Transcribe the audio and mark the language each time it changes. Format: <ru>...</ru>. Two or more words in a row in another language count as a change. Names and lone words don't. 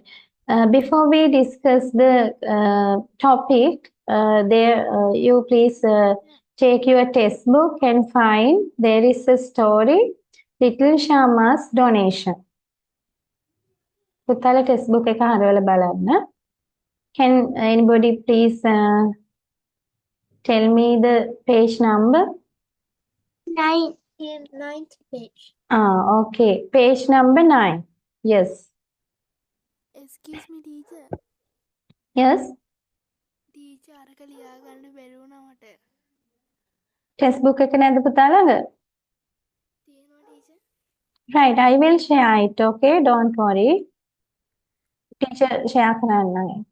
<en>Before we discuss the topic, you please take your textbook and find there is a story, Little Shama's donation.</en> <si>පුතාලා textbook එක හරවලා බලන්න.</si> <en>Can anybody please tell me the page number? 9th page. Okay. Page number 9. Yes. Excuse me, teacher. Yes. Teacher,</en> <si>අරක ලියා ගන්න බැරි වුණා මට. Textbook එක නැද්ද පුතාලා ළඟ? තියෙනවා teacher.</si> <en>Right. I will share it. Okay. Don't worry. Teacher share</en> <si>කරන්නම් ඒක.</si>